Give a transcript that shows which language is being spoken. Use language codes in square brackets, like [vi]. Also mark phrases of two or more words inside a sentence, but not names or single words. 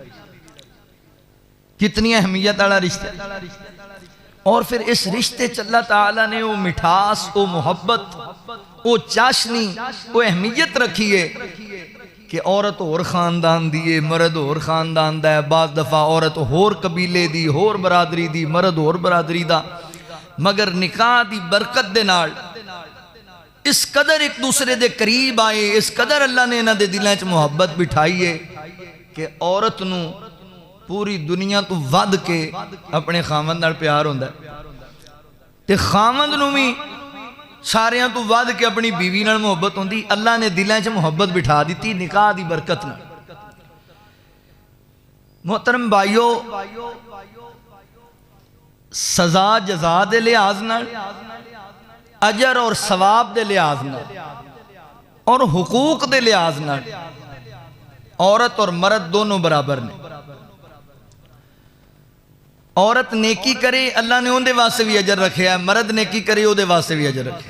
[ur] کتنی اہمیت والا رشتہ اور پھر اس رشتے چ اللہ تعالیٰ نے وہ مٹھاس وہ محبت وہ چاشنی وہ اہمیت رکھی ہے کہ عورت اور خاندان [pa] دیئے مرد اور خاندان دا ہے بعض دفعہ عورت اور قبیلے دی اور برادری دی مرد اور برادری دا مگر نکاح دی برکت دے نال اس قدر ایک دوسرے دے قریب آئے اس قدر اللہ نے انہاں دے دلیں چ محبت بٹھائی ہے کہ عورت نو پوری دنیا تو ود کے اپنے خامند نال پیار ہوندا ہے تے خامند نو بھی ساریاں تو ود کے اپنی بیوی نال محبت ہوندی اللہ نے دلیں چ محبت بٹھا دیتی نکاح دی برکت نال محترم بھائیو سزا جزا دے لحاظ نال اجر اور ثواب دے لحاظ نال اور حقوق دے لحاظ نال عورت اور مرد دونوں برابر نے عورت نیکی کرے اللہ نے اون دے واسطے بھی اجر رکھے ہے، مرد نیکی کرے او دے واسطے بھی اجر رکھے.